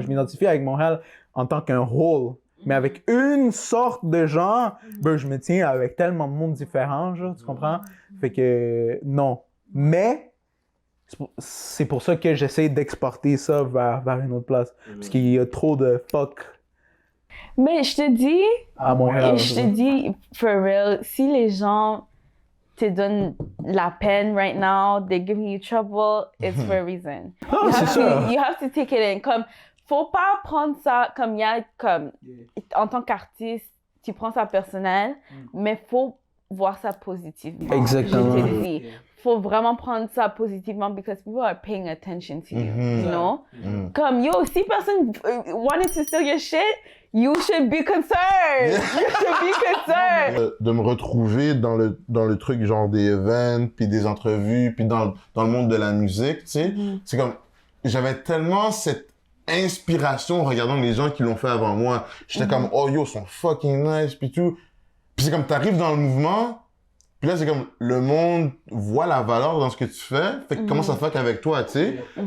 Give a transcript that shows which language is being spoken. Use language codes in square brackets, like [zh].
[fr] Je m'identifie avec Montréal en tant qu'un whole. Mais avec une sorte de gens, je me tiens avec tellement de monde différent, genre, tu comprends? Fait que non. Mais c'est pour ça que j'essaie d'exporter ça vers une autre place. Parce qu'il y a trop de fuck. Mais je te dis, à Montréal, [en] for real, [fr] si les gens te donnent la peine [en] right now, they're giving you trouble, it's for a reason. [fr] C'est ça. [en] You have to take it in. [fr] Comme, faut pas prendre ça comme en tant qu'artiste, tu prends ça personnel, mais faut voir ça positivement. Exactement. Je te dis. Faut vraiment prendre ça positivement [en] because people are paying attention to you, you know? [fr] Comme, si personne [en] wanted to steal your shit, you should be concerned. You should be concerned. [fr] De me retrouver dans le truc genre des events, puis des entrevues, puis dans le monde de la musique, tu sais. C'est comme, j'avais tellement cette inspiration en regardant les gens qui l'ont fait avant moi. J'étais comme, oh yo, ils sont fucking nice, puis tout. Puis c'est comme, t'arrives dans le mouvement, puis là, c'est comme, le monde voit la valeur dans ce que tu fais, fait que commence à fuck avec toi, tu sais.